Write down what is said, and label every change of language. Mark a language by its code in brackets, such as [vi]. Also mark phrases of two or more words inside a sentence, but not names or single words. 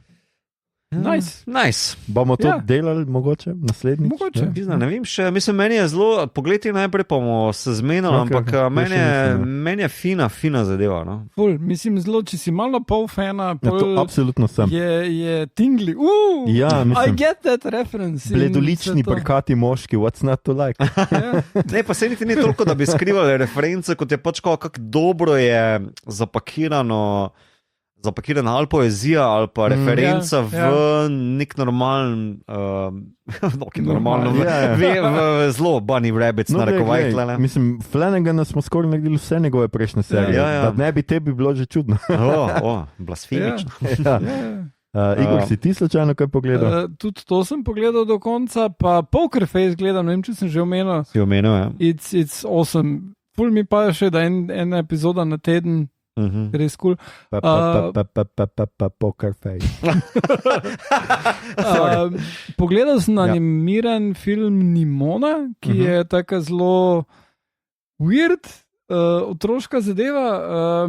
[sl] Nice. Bomo to delali mogoče naslednjič? Mogoče. Ne vem še, mislim, meni je zelo, pogledaj najprej pa bomo se zmenili, ampak meni je fina zadeva. No? Mislim, zelo, če si malo pol fana, absolutno sem. Je tingli. [en] I get that reference. [sl] Bledolični, brkati moški, [en] what's not to like? [sl] Ne, pa se niti ni toliko, da bi skrivali reference, kot je pač kako dobro je zapakirano zapakirana ali poezija ali pa referenca v nek normalen, v zelo Bunny Rabbits, narekovaj. Mislim, Flanagana smo skoraj naredili vse njegove prejšnje serije. Da ne bi tebi bilo že čudno. Blasfemično. Igor, si ti slučajno kaj pogledal? Tudi to sem pogledal do konca, pa Poker Face gledam, ne vem, če sem že omenil. Si omenil, ja. [en] It's awesome. [sl] Ful mi pa še, da ena epizoda na teden, res kul. Poker Face. Pogledal sem animiran film Nimona, ki je taka zelo weird, otroška zadeva.